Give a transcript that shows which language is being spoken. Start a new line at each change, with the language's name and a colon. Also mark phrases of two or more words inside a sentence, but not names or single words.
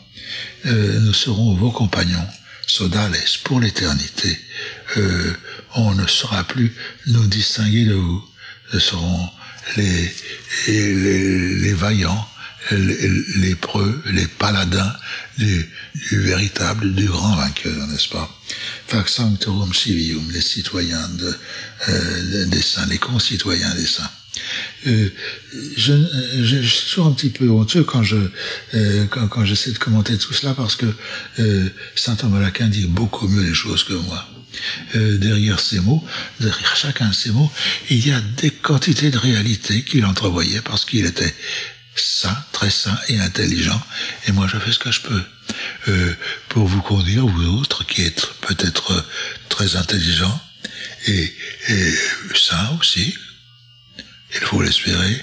French: Nous serons vos compagnons, sodales, pour l'éternité. On ne saura plus nous distinguer de vous. Nous serons les vaillants, les preux, les paladins du véritable, du grand vainqueur, n'est-ce pas?
Latin: Fac sanctorum civium,
French: les citoyens des saints, les concitoyens des saints. Je suis toujours un petit peu honteux quand j'essaie de commenter tout cela, parce que saint Thomas d'Aquin dit beaucoup mieux les choses que moi. Derrière ces mots, derrière chacun de ces mots, il y a des quantités de réalités qu'il entrevoyait, parce qu'il était saint, très saint et intelligent, et moi je fais ce que je peux pour vous conduire, vous autres qui êtes peut-être très intelligents et saints aussi, il faut l'espérer.